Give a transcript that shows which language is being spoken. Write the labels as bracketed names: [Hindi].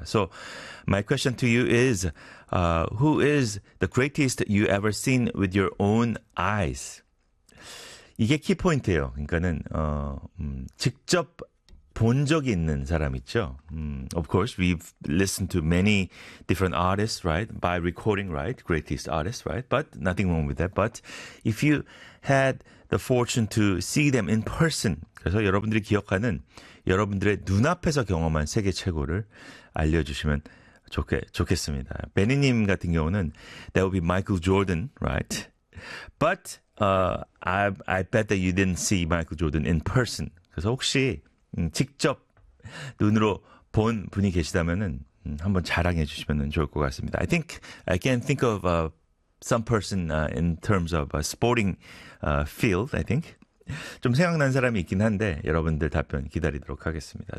[English] So my question to you is, who is the greatest you ever seen with your own eyes? [Korean] 이게 키포인트예요. 그러니까는 직접 본 적이 있는 사람 있죠. [English] Of course, we've listened to many different artists, right? By recording, right? Greatest artists, right? But nothing wrong with that. But if you had the fortune to see them in person, [Korean] 그래서 여러분들이 기억하는 여러분들의 눈앞에서 경험한 세계 최고를 알려주시면 좋겠습니다. 베니님 같은 경우는 [English] that would be Michael Jordan, right? But I bet that you didn't see Michael Jordan in person. [Korean] 그래서 혹시 직접 눈으로 본 분이 계시다면은 한번 자랑해 주시면 좋을 것 같습니다. [English] I think I can think of some person in terms of a sporting field. [Korean] I think 좀 생각난 사람이 있긴 한데 여러분들 답변 기다리도록 하겠습니다.